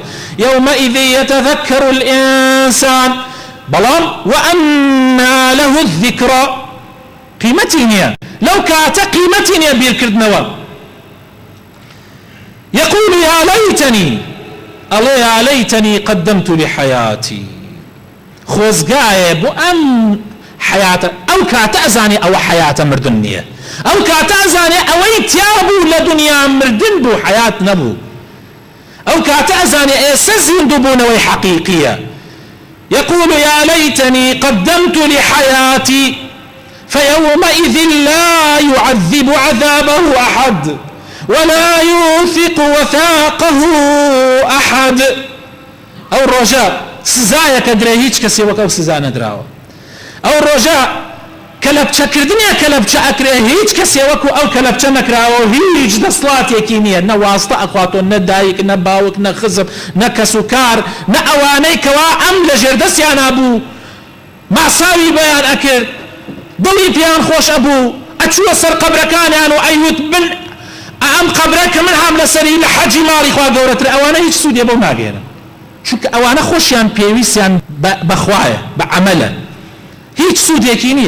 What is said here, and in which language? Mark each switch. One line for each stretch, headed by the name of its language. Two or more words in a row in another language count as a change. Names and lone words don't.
Arabic: يومئذ يتذكر الإنسان
Central Kurdish: بەڵام
Arabic: وأنى له الذكرى
Central Kurdish: قیمەتی نییە لەو کاتە قیمەتی نییە بیرکردنەوە.
Arabic: يقول يا ليتني الله يا ليتني قدمت لحياتي
Central Kurdish: خۆزگایە بۆ ئەم حیاتە ئەو کاتە ئەزانێ ئەوە حیاتە مردن نییە ئەو کاتە ئەزانێ ئەوەی تیا بوو لە دنیا مردن بوو حیات نەبوو ئەو کاتە ئەزانێ ئێستا زیندووبوونەوەی حەقیقیە.
Arabic: يقول يا ليتني قدمت لحياتي فيومئذ لا يعذب عذابه أحد ولا يوثق وثاقه أحد. أو الرجاء
Central Kurdish: سزایەکە درێ هیچ کەسێ وەک ئەو سزا نەدراوە. ئەو ڕۆژە کە لە بچەکردنیە کە لە بچە ئەکرێ هیچ کەسێ وەکو ئەو کە لە بچە نەکراوە هیچ دەسڵاتێکی نییە نە واستە ئەخواتۆ نە دایک نە باوک نە خزم نە کەس و کار نە ئەوانەی کەوا ئەم لە ژێردەستیان هەبوو ماساوی بەیان ئەکرد دڵی پیان خۆش ئەبوو ئەچووە سەر قەبرەکانیان و ئەیوت بن ئەم قەبرە کە من هەم لەسەری لە حەجی ماڵی خوا گەورەتر ئەوانە هیچ سوودێ بەو ناگەێنن چونکە ئەوانە خۆشیان پێویستیان بەخوایە بە عەمەلە هیچ سوودێکی نییە.